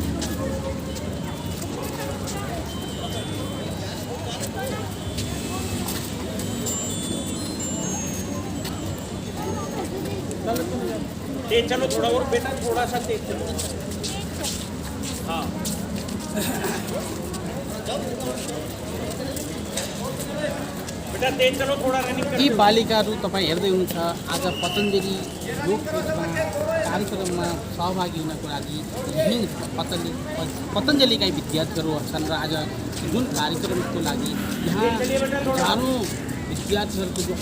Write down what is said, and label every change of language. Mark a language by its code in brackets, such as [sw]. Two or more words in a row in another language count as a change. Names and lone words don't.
[hi] तेज चलो थोड़ा और बेटा, थोड़ा सा तेज चलो। हाँ बेटा तेज चलो, थोड़ा रनिंग [ne] यी बालिकाहरू तपाईँ हेर्दै हुनुहुन्छ आज पतञ्जलि योगपीठमा कार्यक्रममा सहभागी हुनको लागि यहीँ पतञ्जलिका विद्यार्थीहरू छन् र आज जुन कार्यक्रमको लागि यहाँ हजारौँ विद्यार्थीहरूको जो